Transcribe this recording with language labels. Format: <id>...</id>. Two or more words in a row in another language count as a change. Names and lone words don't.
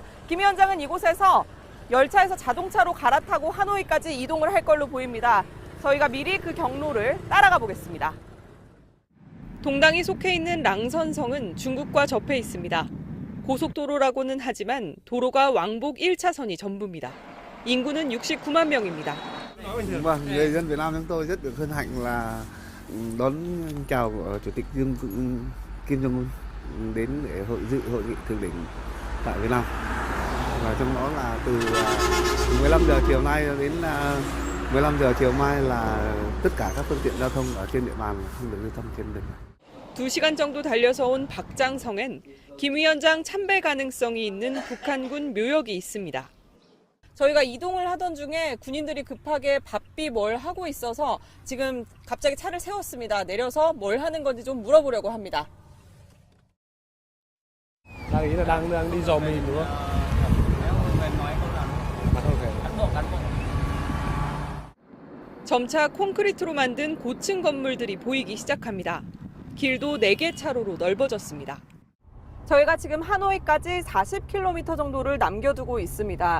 <ko>김 위원장은 이곳에서 열차에서 자동차로 갈아타고 하노이까지 이동을 할 걸로 보입니다. 저희가 미리 그 경로를 따라가 보겠습니다. 동당이 속해 있는 랑선성은 중국과 접해 있습니다. 고속도로라고는 하지만 도로가 왕복 1차선이 전부입니다. 인구는 69만 명입니다.</ko> <vi>Vâng, người dân Việt Nam chúng tôi rất được hân hạnh là đón chào Chủ tịch Kim Jong Un đến để dự hội nghị thượng đỉnh tại Việt Nam. Và trong đó là từ 15 giờ chiều nay đến 15 giờ chiều mai là tất cả các phương tiện giao thông ở trên địa bàn không được lưu thông trên đường.</vi> <ko>2시간 정도 달려서 온 박장성엔 김 위원장 참배 가능성이 있는 북한군 묘역이 있습니다. 저희가 이동을 하던 중에 군인들이 급하게 바삐 뭘 하고 있어서 지금 갑자기 차를 세웠습니다. 내려서 뭘 하는 건지 좀 물어보려고 합니다.</ko> <vi>đang đi dò mìn đúng không?</vi> <ko>점차 콘크리트로 만든 고층 건물들이 보이기 시작합니다. 길도 4개 차로로 넓어졌습니다. 저희가 지금 하노이까지 40km 정도를 남겨두고 있습니다.</ko>